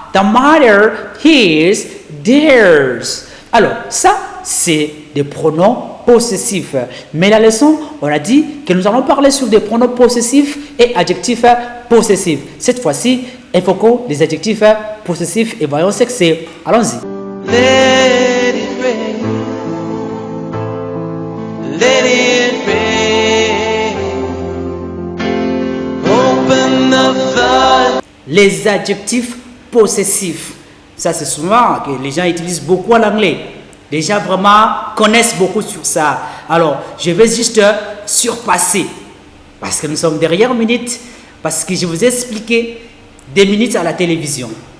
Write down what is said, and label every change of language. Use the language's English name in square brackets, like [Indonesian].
[English] The mother, his, theirs. [French] Alors, ça, c'est des pronoms possessifs. Mais la leçon, on a dit que nous allons parler sur des pronoms possessifs et adjectifs possessifs. Cette fois-ci, évoquons les adjectifs possessifs et voyons ce que c'est. Allons-y. [English] let it rain, let it rain, open the flood. [French] Les adjectifs possessifs. Ça, c'est souvent que les gens utilisent beaucoup en anglais. Les gens vraiment connaissent beaucoup sur ça. Alors, je vais juste surpasser. Parce que nous sommes derrière minutes. Parce que je vous ai expliqué des minutes à la télévision.